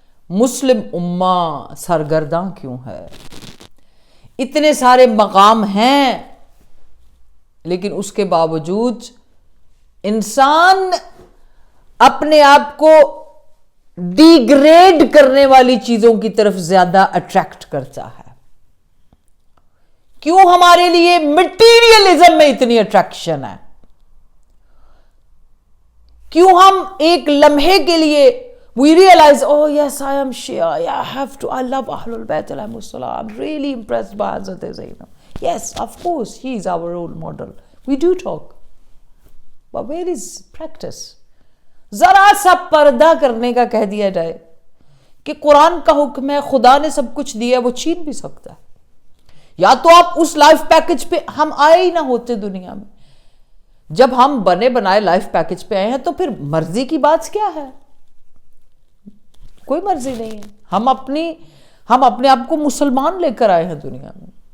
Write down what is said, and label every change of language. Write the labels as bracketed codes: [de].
[ur] مسلم امہ سرگرداں کیوں ہے، اتنے سارے مقام ہیں لیکن اس کے باوجود انسان اپنے آپ کو ڈیگریڈ کرنے والی چیزوں کی طرف زیادہ اٹریکٹ کرتا ہے۔ کیوں ہمارے لیے مٹیریلزم میں اتنی اٹریکشن ہے؟ کیوں ہم ایک لمحے کے لیے [en] we realize, oh yes, I am Shia, yeah, I love Ahlul Bayt alayhimus salam, I'm really impressed by Hazrat Zainab. Yes, of course, he is our role model. We do talk. But where is practice? [ur] ذرا سا پردہ کرنے کا کہہ دیا جائے کہ قرآن کا حکم ہے، خدا نے سب کچھ دیا ہے، وہ چھین بھی سکتا ہے۔ یا تو آپ اس لائف پیکج پہ ہم آئے ہی نہ ہوتے دنیا میں۔ جب ہم بنے بنائے لائف پیکج پہ آئے ہیں تو پھر مرضی کی بات کیا ہے؟ کوئی مرضی نہیں ہے۔ ہم اپنے آپ کو مسلمان لے کر آئے ہیں دنیا میں۔